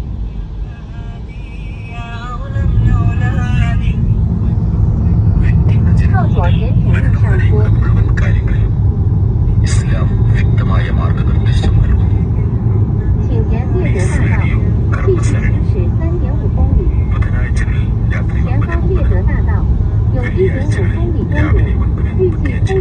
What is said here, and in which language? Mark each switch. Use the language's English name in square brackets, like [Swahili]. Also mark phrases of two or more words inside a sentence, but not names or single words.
[Chinese] 靠左沿主路上坡。 [Malayalam] ഇസ്ലാം വ്യക്തമായ മാർഗനിർദ്ദേശം നൽകുന്നു. [Chinese] 请沿猎德大道，继续行驶3.5公里。 [Malayalam] ബുധനാഴ്ചകളിൽ രാത്രി [Chinese] 前方猎德大道有1.5公里公路，预计